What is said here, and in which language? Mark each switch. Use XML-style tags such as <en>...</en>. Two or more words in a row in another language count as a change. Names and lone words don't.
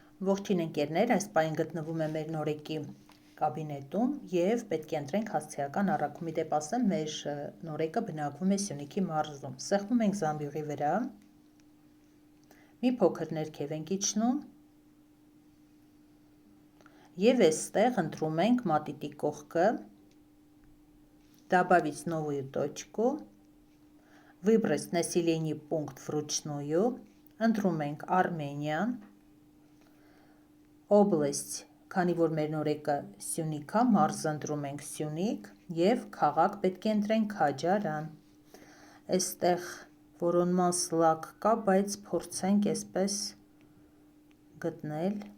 <hy>Ողջույն ընկերներ, այս պահին գտնվում է մեր նորեկի կաբինետում և պետք է ընտրենք հասցեական առաքումի դեպ ասեմ, մեր նորեկը բնակվում է Սյունիքի մարզում։ Սեղմում ենք զամբյուղի վրա, մի փոքր ներքև ենք իջնում և այստեղ ընտրում ենք մատիտի կողքը,</hy> <ru>добавить новую точку, выбрать население пункт вручную,</ru> <hy>ընտրում ենք Արմենիան, Օբլաստ, քանի որ մեր նորեկը Սյունիք է, մարզ ընտրում ենք Սյունիք և քաղաք պետք է ընտրենք Քաջարան։ Այստեղ որոնման սլաք կա, բայց փորձենք այսպես գտնել։</hy>